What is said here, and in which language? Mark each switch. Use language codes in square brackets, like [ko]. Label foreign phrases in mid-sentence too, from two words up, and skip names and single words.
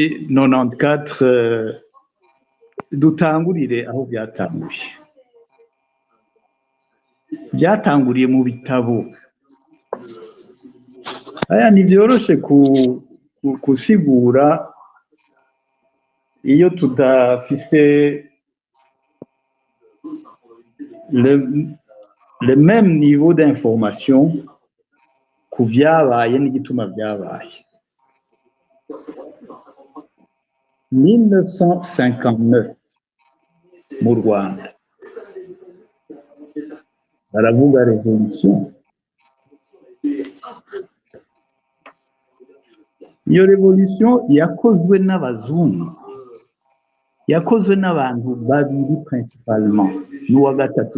[rn] 94 dutangurire aho byatanguriye mu bitabo aya ntibyoroshe kusigura iyo tudafise [fr] le même niveau d'information [rn] ku byabaye n'igituma byabaye 1959 mu Rwanda baravuga revolution iyo revolution yakozwe n'abazungu yakozwe n'abantu babiri principalement n'uwa gatatu